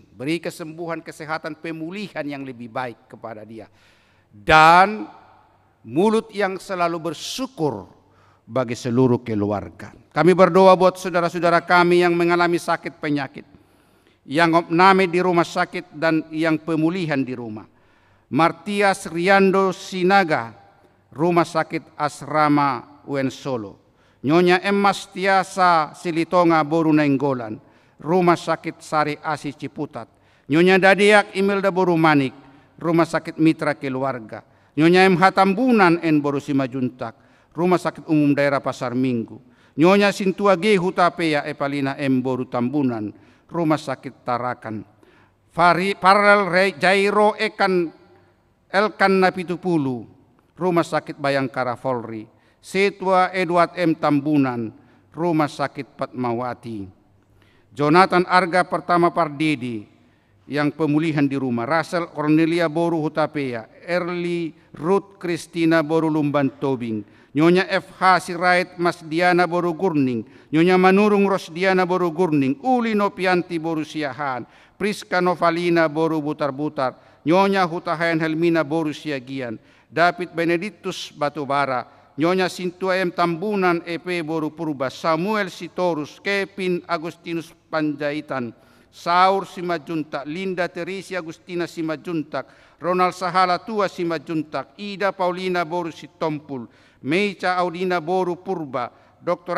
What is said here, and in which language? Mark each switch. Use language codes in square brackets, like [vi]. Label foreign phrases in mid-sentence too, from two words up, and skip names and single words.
[id] Beri kesembuhan, kesehatan, pemulihan yang lebih baik kepada dia. Dan mulut yang selalu bersyukur bagi seluruh keluarga. Kami berdoa buat saudara-saudara kami yang mengalami sakit penyakit, yang opname di rumah sakit dan yang pemulihan di rumah. Martias Riando Sinaga, rumah sakit asrama UN Solo. Nyonya Emmas Tiasa Silitonga Boru Nainggolan, rumah sakit Sari Asi Ciputat. Nyonya Dadiak Imelda Boru Manik, rumah sakit Mitra Keluarga. Nyonya MH Tambunan N Boru Simajuntak, rumah sakit umum daerah Pasar Minggu. Nyonya Sintua G Hutapea Epalina M Boru Tambunan, rumah sakit Tarakan. Paralel Jairo Elkan Napitupulu, rumah sakit Bayangkara Polri. Setua Edward M Tambunan, rumah sakit Fatmawati. Jonathan Arga Pertama Pardedi, yang pemulihan di rumah. Russell Cornelia Boru Hutapea, Early Ruth Christina Boru Lumban Tobing, Nyonya FH Sirait Mas Diana Boru Gurning, Nyonya Manurung Rosdiana Boru Gurning, Uli Nopianti Boru Siahan, Priska Novalina Boru Butar-Butar, Nyonya Hutahayan Helmina Boru Siagian, David Benedictus Batubara, Nyonya Sintua M Tambunan EP Boru Purba, Samuel Sitorus, Kevin Agustinus Panjaitan, Saur Simajuntak, Linda Teresi Agustina Simajuntak, Ronald Sahala Tua Simajuntak, Ida Paulina Boru Sitompul, Meica Audina Boru Purba, Dr.